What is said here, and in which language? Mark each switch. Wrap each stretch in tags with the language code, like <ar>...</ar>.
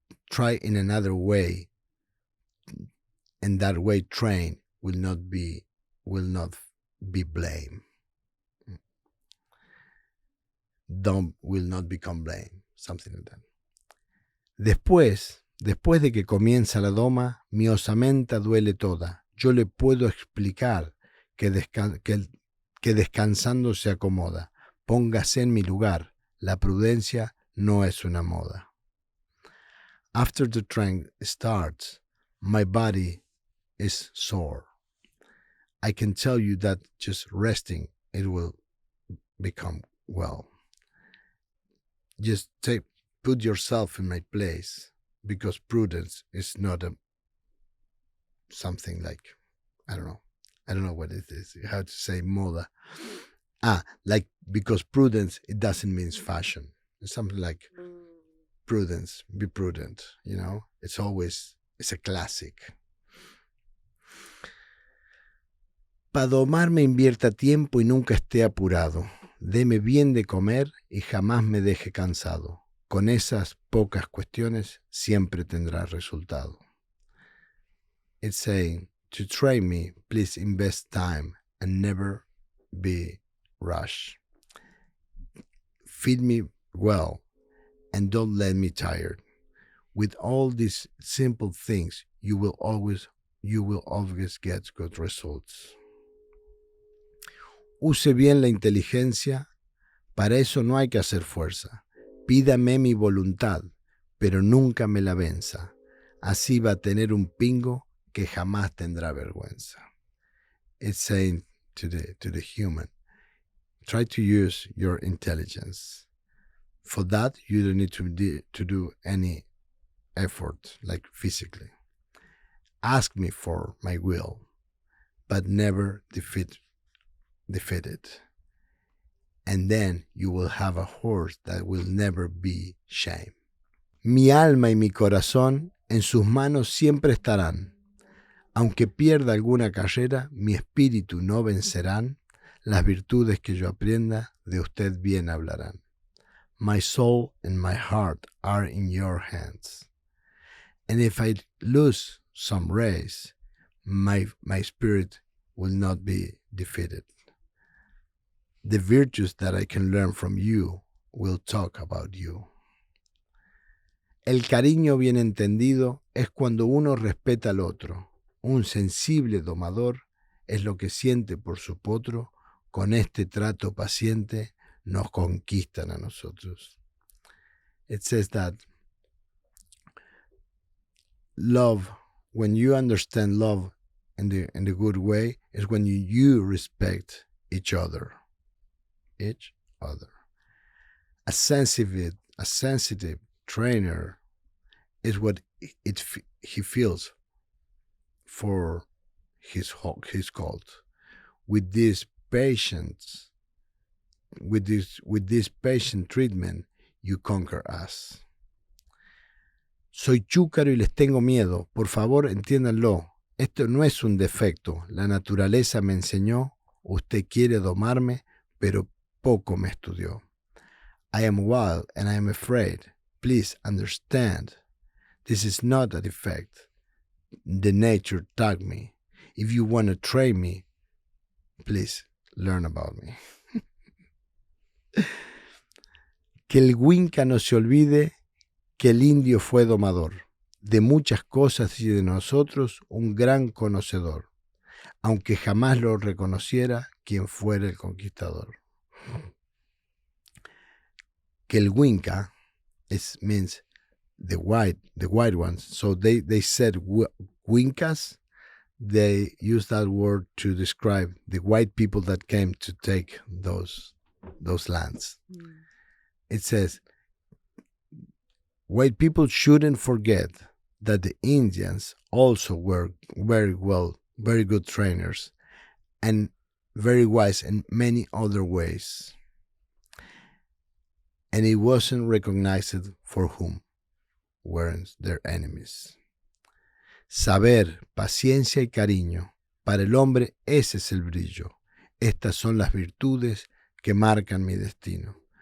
<en>Try in another way, and that way train will not be blame. Will not become blame, something like that.</en> <es>Después Después de que comienza la doma, mi osamenta duele toda. Yo le puedo explicar que descansando se acomoda. Póngase en mi lugar. La prudencia no es una moda.</es> <en>After the train starts, my body is sore. I can tell you that just resting, it will become well. Just put yourself in my place, because prudence is not something like, I don't know what it is, how to say moda. Like, because prudence, it doesn't mean fashion. It's something like prudence, be prudent, it's a classic.</en> <es>Pa' domarme invierta tiempo y nunca esté apurado. Deme bien de comer y jamás me deje cansado. Con esas pocas cuestiones siempre tendrá resultado.</es> <en>It's saying, to train me, please invest time and never be rushed. Feed me well and don't let me tired. With all these simple things, you will always get good results.</en> <es>Use bien la inteligencia, para eso no hay que hacer fuerza. Pídame mi voluntad, pero nunca me la venza. Así va a tener un pingo que jamás tendrá vergüenza.</es> <en>It's saying to the human, try to use your intelligence. For that, you don't need to do any effort, like physically. Ask me for my will, but never defeat it. And then you will have a horse that will never be shamed.</en> <es>Mi alma y mi corazón en sus manos siempre estarán. Aunque pierda alguna carrera, mi espíritu no vencerán. Las virtudes que yo aprenda, de usted bien hablarán.</es> <en>My soul and my heart are in your hands. And if I lose some race, my spirit will not be defeated. The virtues that I can learn from you will talk about you.</en> <es>El cariño bien entendido es cuando uno respeta al otro. Un sensible domador es lo que siente por su potro. Con este trato paciente nos conquistan a nosotros.</es> <en>It says that love, when you understand love in the good way, is when you respect each other. A sensitive trainer is what he feels for his colt. With this patience, with this patient treatment, you conquer us.</en> <es>Soy chúcaro y les tengo miedo. Por favor, entiéndanlo. Esto no es un defecto. La naturaleza me enseñó. Usted quiere domarme, pero poco me estudió.</es> <en>I am wild and I am afraid. Please understand. This is not a defect. The nature taught me. If you want to train me, please learn about me.</en> <es>Que el Winca no se olvide que el indio fue domador. De muchas cosas y de nosotros un gran conocedor. Aunque jamás lo reconociera quien fuera el conquistador. Que el Winca</es> <en>means the white ones. So they said Wincas. They used that word to describe the white people that came to take those lands. It says, white people shouldn't forget that the Indians also were very good trainers and very wise in many other ways. And it wasn't recognized for whom weren't their enemies.</en> <es>Saber, paciencia y cariño. Para el hombre ese es el brillo. Estas son las virtudes que marcan mi destino.</es>